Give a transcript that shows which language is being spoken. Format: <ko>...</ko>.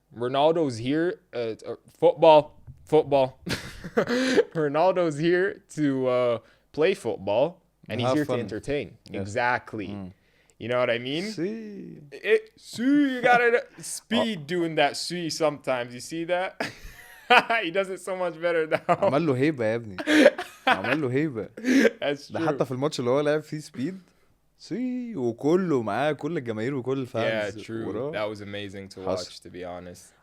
<en>Ronaldo's here football. Ronaldo's here to play football, and he's here to entertain. Yes. Exactly. You know what I mean? You gotta speed doing that sometimes. You see that? He does it so much better now.</en> <ar>عمل له هيبة يا ابني. عمل له هيبة.</ar> <en>That's true.</en> <ar>ده حتى في الماتش اللي هو لعب فيه سبيد وكله معاه كل الجماهير وكل الفانز.</ar> <en>Yeah, true. That was amazing to watch, to be honest.</en>